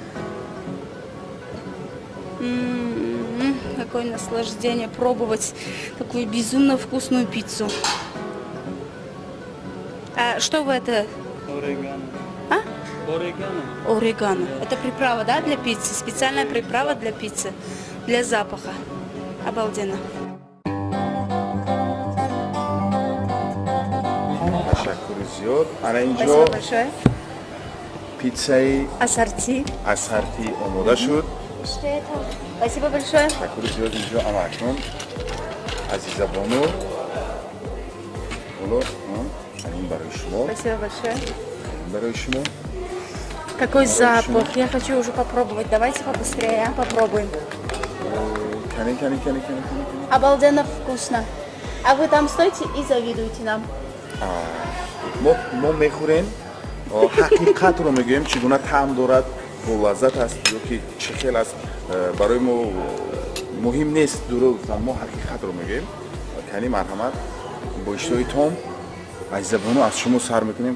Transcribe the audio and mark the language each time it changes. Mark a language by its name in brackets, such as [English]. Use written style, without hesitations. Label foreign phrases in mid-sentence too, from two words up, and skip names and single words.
[Russian] Какое наслаждение пробовать такую безумно вкусную пиццу. А что вы это? Орегано. А? Орегано. Орегано. Это приправа, да, для пиццы? Специальная приправа для пиццы, для запаха. Обалденно. [Tajik] Ташаккури зиёд. Ана инҷо [Russian] Спасибо большое. [Tajik] питсаи Ассорти. асарти омода шуд. [Russian] Что это? Спасибо большое. [Tajik] Ташаккури зиёд инҷо амакнун. Азизабону. Боло, ин барои шумо. [Russian] Спасибо большое. [Tajik] Барои шумо. [Russian] Какой запах. Я хочу уже попробовать. Давайте побыстрее, попробуем. [Tajik] Кани. [Russian] Обалденно вкусно. А вы там стойте и завидуйте нам. [Tajik] мо мехӯрем, ҳақиқатро мегӯем, чӣ гуна таъм дорад, болаззат аст ё ки чӣ хел аст, барои мо муҳим нест дуруфтан, мо ҳақиқатро мегӯем. Кани марҳамат, бо иштиҳои том азизабону аз шумо сар мекунем.